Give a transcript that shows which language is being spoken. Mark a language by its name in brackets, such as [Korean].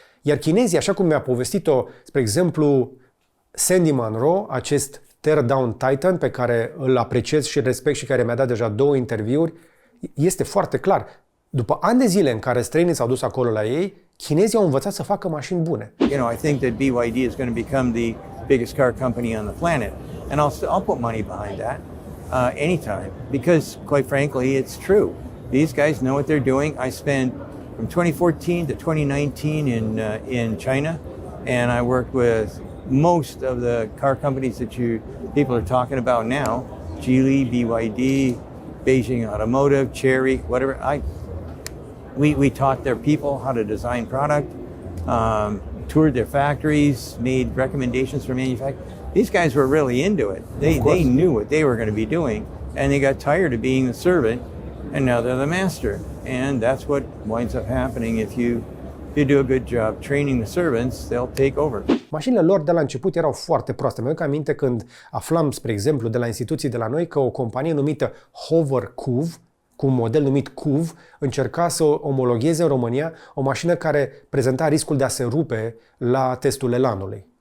[Romanian] Iar chinezii, așa cum mi-a povestit-o, spre exemplu, Sandy Munro, acest Teardown Titan pe care îl apreciez și respect și care mi-a dat deja 2 interviuri, este foarte clar. După ani de zile în care străinii s-au dus acolo la ei, chinezii au învățat să facă mașini bune. [English] You know, I think that BYD is going to become the biggest car company on the planet, and I'll put money behind that anytime, because quite frankly, it's true. These guys know what they're doing. I spent from 2014 to 2019 in China, and I worked with most of the car companies that people are talking about now: Geely, BYD, Beijing Automotive, Chery, whatever. We taught their people how to design product, toured their factories, made recommendations for manufacturing. These guys were really into it. They knew what they were going to be doing, and they got tired of being the servant, and now they're the master. And that's what winds up happening if you If you do a good job training the servants, they'll take over. [Romanian] Mașinile lor de la început erau foarte proaste. Mi-aduc aminte când aflam, spre exemplu, de la instituții de la noi că o companie numită Hover CUV, cu un model numit CUV, încerca să omologheze în România o mașină care prezenta riscul de a se rupe la testul elanului.